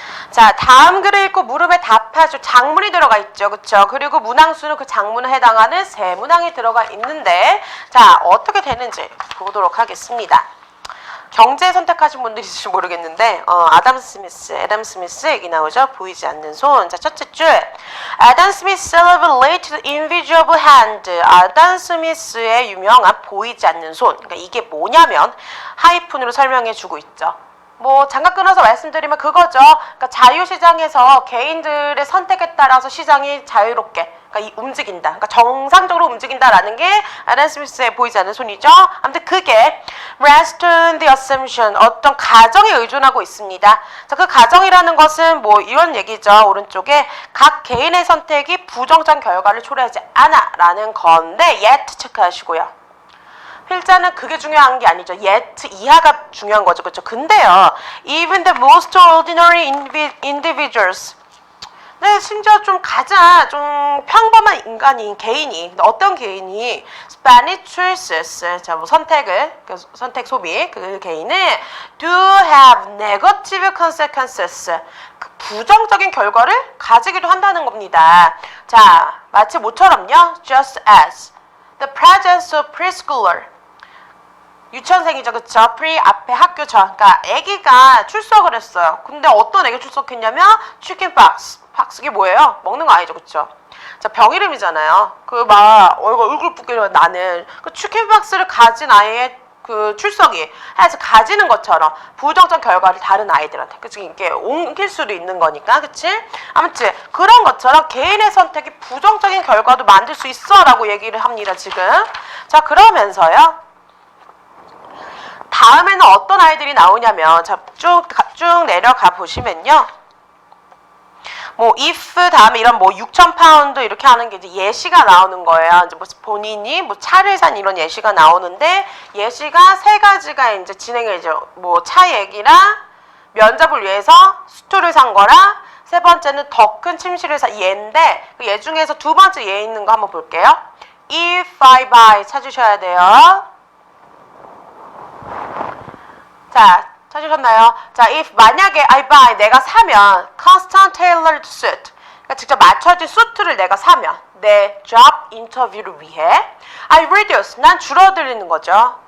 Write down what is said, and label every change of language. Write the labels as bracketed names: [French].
[Korean] 자, 다음 글을 읽고 물음에 답하죠. 장문이 들어가 있죠. 그쵸? 그리고 문항수는 그 장문에 해당하는 세 문항이 들어가 있는데, 자, 어떻게 되는지 보도록 하겠습니다. 경제 선택하신 분들이 있을지 모르겠는데 애덤 스미스 얘기 나오죠. 보이지 않는 손. 자, 첫째 줄. [English] 애덤 스미스 celebrated invisible hand. [Korean] 애덤 스미스의 유명한 보이지 않는 손. 그러니까 이게 뭐냐면 하이픈으로 설명해 주고 있죠. 뭐 잠깐 끊어서 말씀드리면 그거죠. 그러니까 자유시장에서 개인들의 선택에 따라서 시장이 자유롭게 그러니까 움직인다. 그러니까 정상적으로 움직인다라는 게 애덤 스미스의 보이지 않는 손이죠. 아무튼 그게 [English] rest on the assumption [Korean] 어떤 가정에 의존하고 있습니다. 자, 그 가정이라는 것은 뭐 이런 얘기죠. 오른쪽에 각 개인의 선택이 부정적 결과를 초래하지 않아라는 건데 yet 체크하시고요. 필자는 그게 중요한 게 아니죠. yet 이하가 중요한 거죠. 그렇죠? 근데요. [English] Even the most ordinary individuals. [Korean] 네, 심지어 좀 좀 평범한 인간이, 개인이, 어떤 개인이 [English] Spanish choices, [Korean] 자, 뭐 선택 소비, 그 개인은 [English] do have negative consequences, [Korean] 그 부정적인 결과를 가지기도 한다는 겁니다. 자, 마치 뭐처럼요? [English] Just as the presence of preschooler, [Korean] 유치원생이죠, 그쵸? pre 앞에 학교죠. 그러니까 아기가 출석을 했어요. 근데 어떤 아기 출석했냐면 chicken pox. 이게 뭐예요? 먹는 거 아니죠, 그쵸? 자, 병 이름이잖아요. 그 막 얼굴 붓게 나는 그 chicken pox를 가진 아이의 그 출석이 해서 가지는 것처럼 부정적 결과를 다른 아이들한테, 그치? 이게 옮길 수도 있는 거니까, 그치? 아무튼 그런 것처럼 개인의 선택이 부정적인 결과도 만들 수 있어라고 얘기를 합니다, 지금. 자, 그러면서요. 다음에는 어떤 아이들이 나오냐면 자, 쭉 내려가 보시면요. 뭐 if 다음에 이런 뭐 6,000파운드 이렇게 하는 게 이제 예시가 나오는 거예요. 이제 뭐 본인이 뭐 차를 산 이런 예시가 나오는데 예시가 세 가지가 이제 진행을 이제 뭐 차 얘기랑 면접을 위해서 수트를 산 거랑 세 번째는 더 큰 침실을 산 예인데 그 예 중에서 두 번째 예 있는 거 한번 볼게요. [English] If I buy 찾으셔야 돼요. [Korean] 자, 찾으셨나요? 자, if 만약에 I buy 내가 사면 [English] custom tailored suit [Korean] 그러니까 직접 맞춰진 수트를 내가 사면 내 job 인터뷰를 위해 I reduce 난 줄어들이는 거죠.